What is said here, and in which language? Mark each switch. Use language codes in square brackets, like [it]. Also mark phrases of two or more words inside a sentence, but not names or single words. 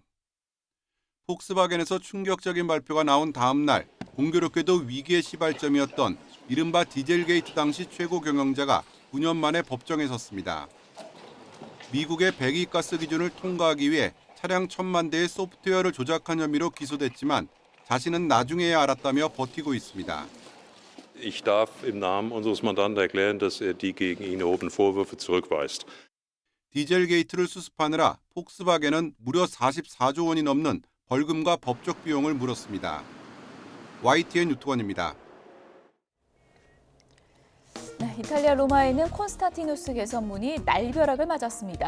[ko] 폭스바겐에서 충격적인 발표가 나온 다음 날 공교롭게도 위기의 시발점이었던 이른바 디젤게이트 당시 최고 경영자가 9년 만에 법정에 섰습니다. 미국의 배기가스 기준을 통과하기 위해 차량 1,000만 대의 소프트웨어를 조작한 혐의로 기소됐지만 자신은 나중에야 알았다며 버티고 있습니다. [de] Ich darf im Namen unseres Mandanten erklären, dass die gegen ihn erhobenen Vorwürfe zurückweist. [ko] 디젤게이트를 수습하느라 폭스바겐은 무려 44조 원이 넘는 벌금과 법적 비용을 물었습니다. YTN 유투건입니다. 이탈리아 로마에 있는 콘스탄티누스 개선문이 날벼락을 맞았습니다.